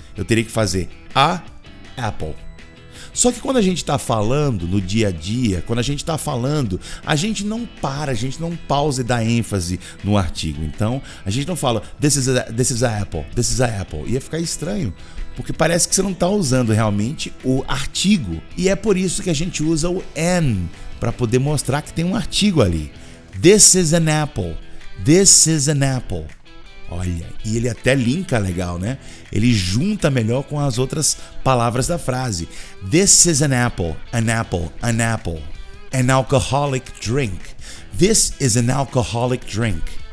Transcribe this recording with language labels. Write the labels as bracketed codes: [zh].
[pt] Eu teria que fazer a apple. Só que quando a gente está falando no dia a dia, quando a gente está falando, a gente não para, a gente não pausa e dá ênfase no artigo. Então, a gente não fala [en] this is a apple, this is a apple. [pt] Ia ficar estranho, porque parece que você não está usando realmente o artigo. E é por isso que a gente usa o an, para poder mostrar que tem um artigo ali. [en] This is an apple, this is an apple. [pt] Olha, e ele até linka legal, né? Ele junta melhor com as outras palavras da frase. [en] This is an apple, an apple, an apple. An alcoholic drink. This is an alcoholic drink.